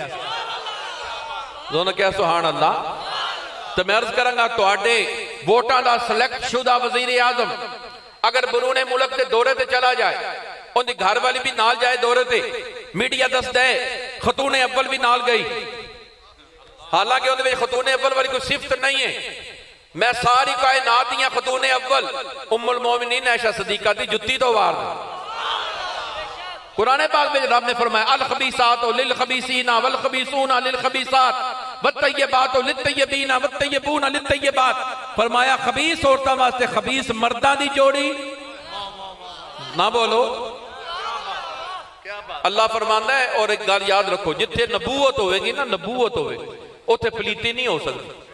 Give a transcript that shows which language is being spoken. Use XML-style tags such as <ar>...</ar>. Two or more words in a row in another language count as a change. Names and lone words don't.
<pa>دونوں کیا سبحان اللہ۔ تو میں عرض کراں گا تہاڈے ووٹاں دا سلیکٹ شدہ وزیر اعظم اگر بیرون ملک کے دورے تے چلا جائے، ان کی گھر والی بھی نال جائے دورے تے، میڈیا دسدا ہے خاتون اول بھی نال گئی، حالانکہ اوہدے وچ خاتون اول والی کوئی صفت نہیں ہے. میں ساری کائنات دیاں خاتون اول ام المومنین عائشہ صدیقہ دی جتی توں وار</pa> <ur>قرآن پاک میں رب نے فرمایا</ur> <ar>الخبيثات للخبيثين والخبيثون للخبيثات والطيبات للطيبين والطيبون للطيبات.</ar> <pa>فرمایا خبیث عورتاں واسطے خبیث مرداں دی جوڑی نہ بولو. اللہ فرماندا ہے، اور ایک گل یاد رکھو، جتھے نبوت ہوگی نا، نبوت ہوگی اوتھے پلیتی نہیں ہو سکتی.</pa>